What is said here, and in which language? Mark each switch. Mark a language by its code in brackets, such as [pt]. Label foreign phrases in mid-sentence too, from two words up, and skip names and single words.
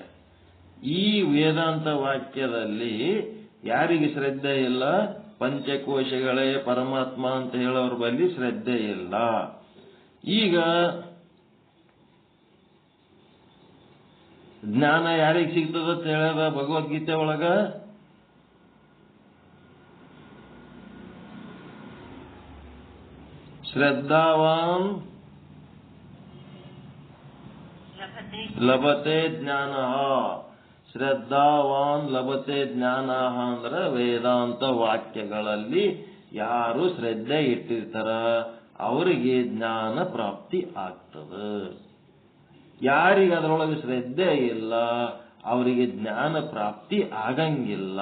[kn] ಈ ವೇದಾಂತ ವಾಕ್ಯದಲ್ಲಿ ಯಾರಿಗೆ ಶ್ರದ್ಧೆ ಇಲ್ಲ? ಪಂಚಕೋಶಗಳೇ ಪರಮಾತ್ಮ ಅಂತ ಹೇಳೋರ ಬಳಿ ಶ್ರದ್ಧೆ ಇಲ್ಲ. ಈಗ ಜ್ಞಾನ ಯಾರಿಗೆ ಸಿಗ್ತದ ಅಂತ ಹೇಳ್ಯಾರ ಭಗವದ್ಗೀತೆ ಒಳಗ? [sa] ಶ್ರದ್ಧಾವಾನ್ ಲಭತೆ ಜ್ಞಾನ. ಶ್ರದ್ಧಾವಾನ್ ಲಭತೆ ಜ್ಞಾನ [kn] ಅಂದ್ರೆ ವೇದಾಂತ ವಾಕ್ಯಗಳಲ್ಲಿ ಯಾರು ಶ್ರದ್ಧೆ ಇಟ್ಟಿರ್ತಾರ ಅವರಿಗೆ ಜ್ಞಾನ ಪ್ರಾಪ್ತಿ ಆಗ್ತದ. ಯಾರಿಗೆ ಅದರೊಳಗೆ ಶ್ರದ್ಧೆ ಇಲ್ಲ ಅವರಿಗೆ ಜ್ಞಾನ ಪ್ರಾಪ್ತಿ ಆಗಂಗಿಲ್ಲ.